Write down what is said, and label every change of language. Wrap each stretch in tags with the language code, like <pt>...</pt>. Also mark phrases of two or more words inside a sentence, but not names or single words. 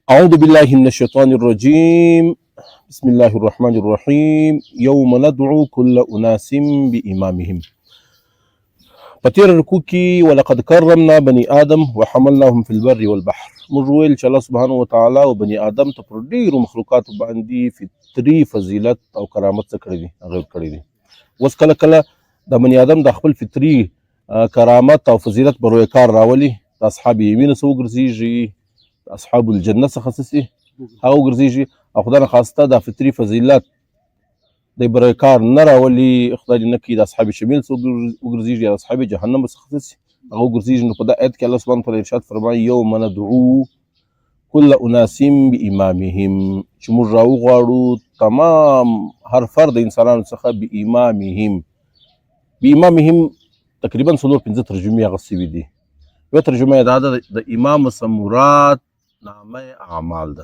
<ar>أعوذ بالله من الشيطان الرجيم. بسم الله الرحمن الرحيم. يوم ندعو كل أناس بإمامهم.</ar> <ps>په رکوع کې</ps> <ar>ولقد کرمنا بني آدم وحملناهم في البر والبحر.</ar> <ps>موږ ویل چې الله سبحانه وتعالی او بني آدم ته پر ډیرو مخلوقاتو باندې فطري فضیلت او کرامت څه کړی دي، هغه کړی دي. اوس کله کله د بني آدم د خپل فطري کرامت او فضیلت پر روی کار راولي، د اصحاب یمین څخه وګرځېږي، اصحاب الجنه څخه څه هغه وګرځېږي، او خدای نخواسته د فطري فضیلت د برای کار نه راولي، خدای دې نه کړي د اصحاب شمال څخه وګرځېږي یا د اصحاب جهنم څخه څه هغه وګرځېږي. نو په دا آیت کې الله سبحانه وتعالی ارشاد فرمایي</ps> <ar>یوم ندعو كل اناس بامامهم،</ar> <ps>چې موږ راوغواړو تمام هر فرد انسانانو څخه بامامهم. بامامهم تقریبا څلور پنځه ترجمې هغه سوي دي. یو ترجمه یې دا ده د امام څخه مراد نامه اعمال ده.</ps>